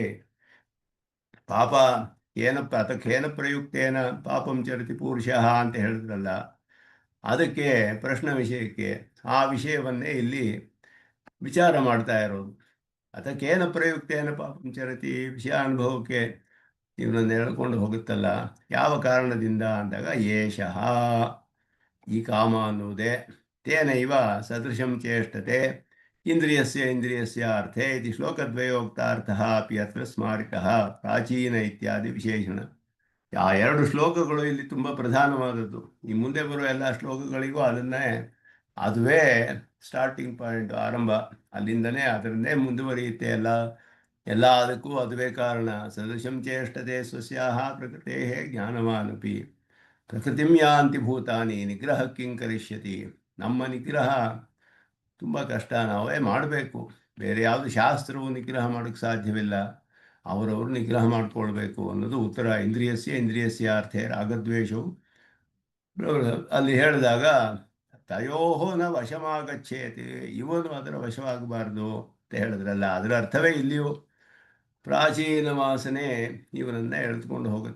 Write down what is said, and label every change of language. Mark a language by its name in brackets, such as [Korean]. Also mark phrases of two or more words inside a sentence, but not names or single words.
[Sanskrit] ಪಾಪ ಕೇನ ಪ್ರಯುಕ್ತೇನ ಪಾಪಂ ಚರತಿ ಪುರುಷಃ [Kannada] ಅಂತ ಹೇಳಿದ್ರಲ್ಲ, ಅದಕ್ಕೆ ಪ್ರಶ್ನ ವಿಷಯಕ್ಕೆ ಆ ವಿಷಯವನ್ನೇ ಇಲ್ಲಿ ವಿಚಾರ ಮಾಡ್ತಾ ಇರೋದು. ಅದಕ್ಕೇನ [Sanskrit] ಪ್ರಯುಕ್ತೇನ ಪಾಪಂ ಚರತಿ, [Kannada] ವಿಷಯ ಅನುಭವಕ್ಕೆ ಇವನನ್ನು ಎಳ್ಕೊಂಡು ಹೋಗುತ್ತಲ್ಲ, ಯಾವ ಕಾರಣದಿಂದ ಅಂದಾಗ ಏಷಃ, ಈ ಕಾಮ ಅನ್ನುವುದೇ, [Sanskrit] ತೇನೈವ ಸದೃಶಂ ಚೇಷ್ಟತೆ ಇಂದ್ರಿಯಸ್ಯ ಅರ್ಥೇ ಇತಿ ಶ್ಲೋಕದ್ವಯೋಕ್ತಾರ್ಥಃ ಅಪಿ ಅತ್ರ ಸ್ಮಾರಿತಃ ಪ್ರಾಚೀನ ಇತ್ಯಾದಿ ವಿಶೇಷಣ. [Kannada] ಆ ಎರಡು ಶ್ಲೋಕಗಳು ಇಲ್ಲಿ ತುಂಬ ಪ್ರಧಾನವಾದದ್ದು. ಈ ಮುಂದೆ ಬರುವ ಎಲ್ಲ ಶ್ಲೋಕಗಳಿಗೂ ಅದುವೇ [English] starting point, [Kannada] ಆರಂಭ. ಅಲ್ಲಿಂದನೇ ಅದರನ್ನೇ ಮುಂದುವರಿಯುತ್ತೆ ಎಲ್ಲ ಅದಕ್ಕೂ ಅದುವೇ ಕಾರಣ. [Sanskrit] ಸದೃಶಂ ಚೇಷ್ಟತೆ ಸ್ವಸ್ಯಾಹ ಪ್ರಕೃತೆ ಜ್ಞಾನವಾನಪಿ ಪ್ರಕೃತಿಂ ಯಾಂತಿ ಭೂತಾನಿ ನಿಗ್ರಹ ಕಿಂ ಕರಿಷ್ಯತಿ. [Kannada] ನಮ್ಮ ನಿಗ್ರಹ ತುಂಬ ಕಷ್ಟ, ನಾವೇ ಮಾಡಬೇಕು. ಬೇರೆ ಯಾವುದು ಶಾಸ್ತ್ರವು ನಿಗ್ರಹ ಮಾಡೋಕ್ಕೆ ಸಾಧ್ಯವಿಲ್ಲ, ಅವರವರು ನಿಗ್ರಹ ಮಾಡಿಕೊಳ್ಬೇಕು ಅನ್ನೋದು ಉತ್ತರ. [Sanskrit] ಇಂದ್ರಿಯಸ್ಯ ಅರ್ಥೇ [Kannada] ರಾಗದ್ವೇಷವು ಅಲ್ಲಿ ಹೇಳಿದಾಗ [Sanskrit] ತಯೋಹೋ ನ ವಶಮಾಗಚ್ಚೇತಿ, [Kannada] ಇವನು ಅದರ ವಶವಾಗಬಾರ್ದು ಅಂತ ಹೇಳಿದ್ರಲ್ಲ, ಅದರ ಅರ್ಥವೇ ಇಲ್ಲಿಯೂ ಪ್ರಾಚೀನ ವಾಸನೆ ಇವನನ್ನು ಎಳೆದುಕೊಂಡು ಹೋಗುತ್ತೆ.